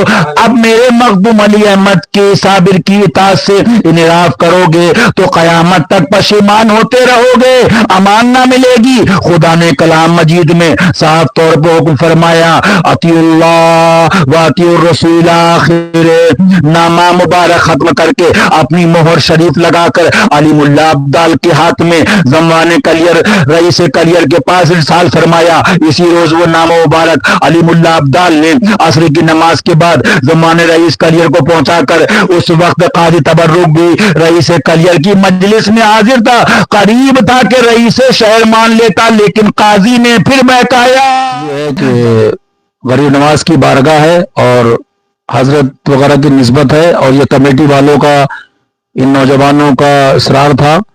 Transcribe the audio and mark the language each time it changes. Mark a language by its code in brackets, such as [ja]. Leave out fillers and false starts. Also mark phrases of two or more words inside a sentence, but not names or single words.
[ur] اب میرے مخدوم علی احمد کے صابر کی اطاعت سے انحراف کرو گے تو قیامت تک پشیمان ہوتے رہو گے, امان نہ ملے گی. خدا نے کلام مجید میں صاف طور پر حکم فرمایا [ar] اطیعوا اللہ واطیعوا الرسول, [ur] آخر نامہ مبارک ختم کر کے اپنی مہر شریف لگا کر علیم اللہ عبدال کے ہاتھ میں زمان کلیر رئیس کلیر کے پاس ارسال فرمایا. اسی روز وہ نام مبارک علیم اللہ عبدال نے عصر کی نماز کے بعد زمان رئیس کلیر کو پہنچا کر اس وقت قاضی تبرک بھی رئیس کلیر کی مجلس میں حاضر تھا. قریب تھا کہ رئیس شہر مان لیتا, لیکن قاضی نے پھر بہکایا. یہ ہے کہ غریب نواز کی بارگاہ ہے اور حضرت وغیرہ کی نسبت ہے, اور یہ کمیٹی والوں کا ان نوجوانوں کا اصرار تھا.